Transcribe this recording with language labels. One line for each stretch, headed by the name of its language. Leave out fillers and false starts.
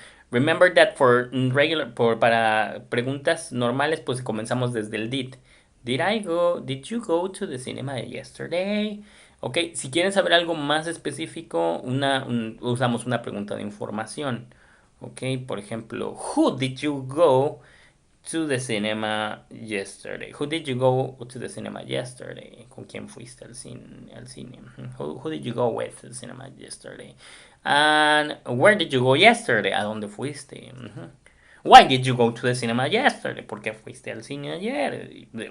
English: Remember that
Spanish: para preguntas normales, pues comenzamos desde el did.
English: Did you go to the cinema yesterday?
Spanish: Ok, si quieren saber algo más específico, usamos una pregunta de información. Ok, por ejemplo,
English: who did you go to the cinema yesterday? Who did you go to the cinema yesterday?
Spanish: ¿Con quién fuiste al cine?
English: Who did you go with to the cinema yesterday? And where did you go yesterday?
Spanish: ¿A dónde fuiste?
English: Why did you go to the cinema yesterday?
Spanish: ¿Por qué fuiste al cine ayer?